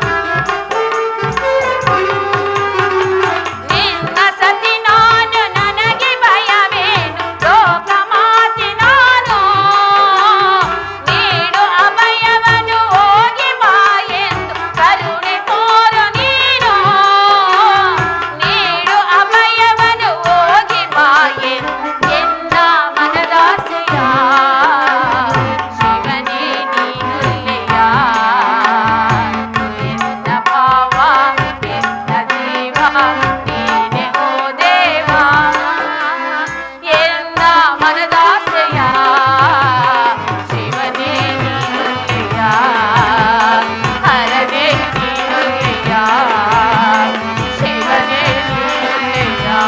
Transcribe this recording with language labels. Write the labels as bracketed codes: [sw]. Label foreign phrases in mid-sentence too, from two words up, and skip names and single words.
[kn] ನಿನ್ನ ಸತಿ ನಾನು ನನಗೆ ಭಯವೇನು ಲೋಕ ಮಾತೆ ನಾನು ನೀಡು ಅಭಯವನು ಹೋಗಿ ಬಾ ಎಂದು ಕರುಣೆ ತೋರು ನೀನು ನೀಡು ಅಭಯವನು ಹೋಗಿ ಬಾ ಎಂದು ಎನ್ನ ಮನದಾಸೆಯ [tcy] ಶಿವನೇ ನೀನುಲ್ಲೆಯ [kn] ಎನ್ನ ಭಾವ ಎನ್ನ ಜೀವ ನೀನೆ ಓ ದೇವ [tcy] ಎನ್ನ ಮನದಾಸೆಯ ಶಿವನೇ ನೀನುಲ್ಲೆಯ ಹರನೇ ನೀನುಲ್ಲೆಯ ಶಿವನೇ ನೀನುಲ್ಲೆಯ